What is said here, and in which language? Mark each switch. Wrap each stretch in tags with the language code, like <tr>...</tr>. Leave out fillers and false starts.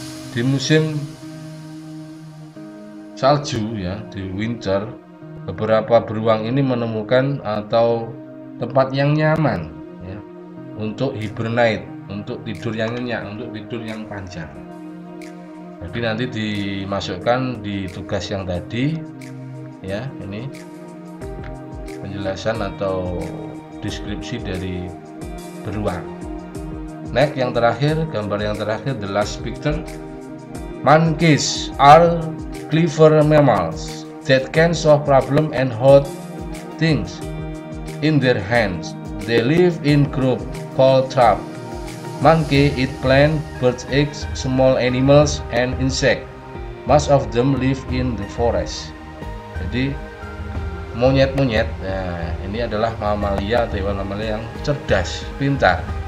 <id>Di musim salju ya, di winter, beberapa beruang ini menemukan atau tempat yang nyaman ya, untuk hibernate, untuk tidur yang nyenyak, untuk tidur yang panjang. Jadi nanti dimasukkan di tugas yang tadi ya. Ini penjelasan atau deskripsi dari beruang. Next, yang terakhir, gambar yang terakhir,</id> <en>the last picture. Monkeys are clever mammals that can solve problem and hold things in their hands. They live in group called tribe. Monkey eat plant, birds, eggs, small animals, and insect. Most of them live in the forest.</en> <id>Jadi monyet-monyet, nah, ini adalah mamalia atau hewan mamalia yang cerdas, pintar.</id>